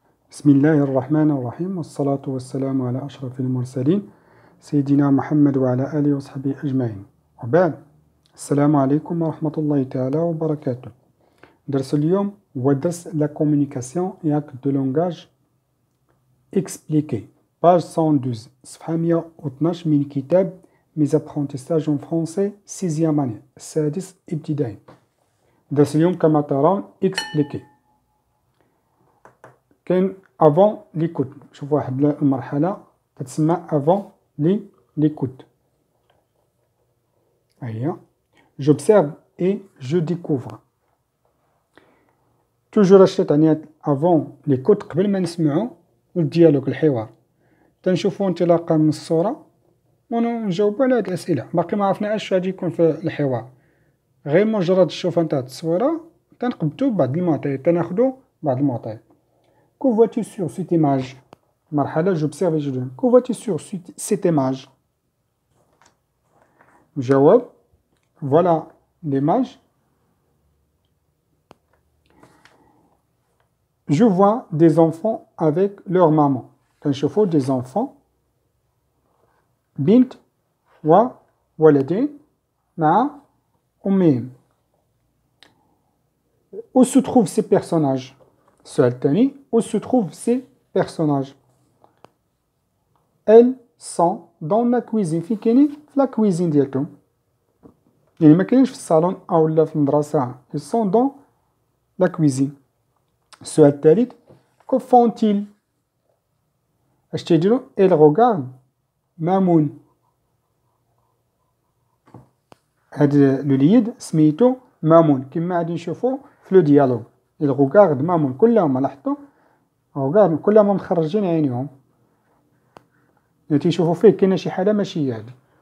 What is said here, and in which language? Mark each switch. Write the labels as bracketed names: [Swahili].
[Arabic] بسم الله الرحمن الرحيم والصلاة والسلام على أشرف المرسلين سيدنا محمد وعلى آله وصحبه أجمعين. وبعد، السلام عليكم ورحمة الله تعالى وبركاته. درس اليوم هو درس لا كومونيكاسيون [French] et acte de langage expliqué. [Arabic] page 112 صفحة 112 من كتاب Mes apprentissages en français 6e année السادس ابتدائي. درس اليوم كما ترون expliqué. [French] كاين avant l'écoute. [Arabic] شوف واحد المرحلة تتسمى [French] avant l'écoute. هيا j'observe et je découvre. [Arabic] توجور الشيء تعني [French] avant l'écoute [Arabic] قبل ما نسمعو الديالوج الحوار تنشوفو انطلاقا من الصورة ونجاوبو على هاد الأسئلة. باقي ما عرفنا اش غادي يكون في الحوار، غير مجرد الشوفة نتاع التصويرة تنقبتو بعض المعطيات، تناخدو بعض المعطيات. [French] Que vois-tu sur cette image? مرحلة j'observe et je donne. Que vois-tu sur cette image? جواب voilà l'image. Je vois des enfants avec leur maman. [Arabic] كنشوفو [French] des enfants [Arabic] بنت وولدين مع أمهم. [French] Où se trouvent ces personnages? [Arabic] السؤال الثاني [French] où se trouvent ces personnages? Elles sont dans la cuisine. [Arabic] فين كاينين؟ في لا كويزين ديالهم، يعني ما كاينينش في الصالون أو لا في المدرسة. [French] Ils sont dans la cuisine. [Arabic] السؤال الثالث [French] que font-ils؟ [Arabic] اش تيديرو؟ [French] ils regardent مامون. [Arabic] هاد الوليد سميتو مامون كما غادي نشوفو في لو ديالوج. [French] ils regardent [Arabic] مامون، كلهم لاحظتو regardent كلهم مخرجين عينيهم، يعني تيشوفو فيه كاينه شي حاجه ماشي هي هادي.